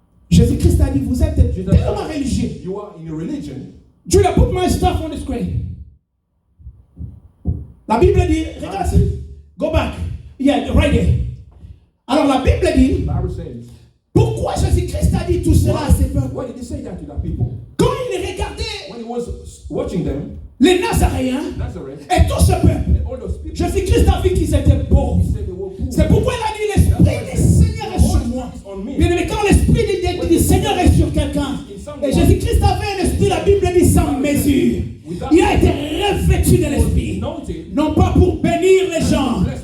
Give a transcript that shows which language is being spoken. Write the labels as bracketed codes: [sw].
[fr] Jésus-Christ a dit, vous êtes tellement religieux. [en] You are in a religion. Jude, put my stuff on the screen. [fr] La Bible dit, regarde, [en] go back. Yeah, right there. [fr] Alors la Bible dit, pourquoi Jésus-Christ a dit tout cela à ses peuples? [en] Why did he say that to the people? [fr] Quand il regardait [en] when he was watching them, [fr] les Nazaréens et tout ce peuple, Jésus-Christ a vu qu'ils étaient pauvres. C'est pourquoi il a dit, l'Esprit du Seigneur est sur moi. Bien aimé, quand l'Esprit du Seigneur est sur quelqu'un, et Jésus-Christ avait un esprit, la Bible dit sans mesure. Il a été revêtu de l'Esprit. Non pas pour bénir les gens.